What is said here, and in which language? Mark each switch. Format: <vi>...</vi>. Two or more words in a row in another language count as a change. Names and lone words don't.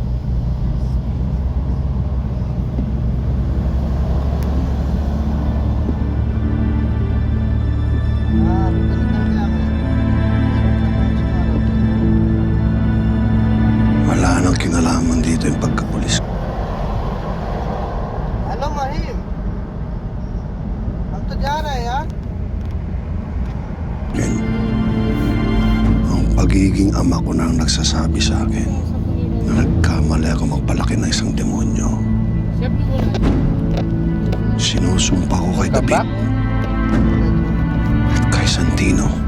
<tl>Wala nang kinalaman dito yung pagkapulis ko. Hello,</tl> <hi>Mahim. हम तो जा रहे हैं यार.</hi> <tl>Ken, ang pagiging ama ko na ang nagsasabi sa akin na nagkamali ako magpalaki ng isang demonyo. Sinusumpa ko kay David at kay Santino.</tl>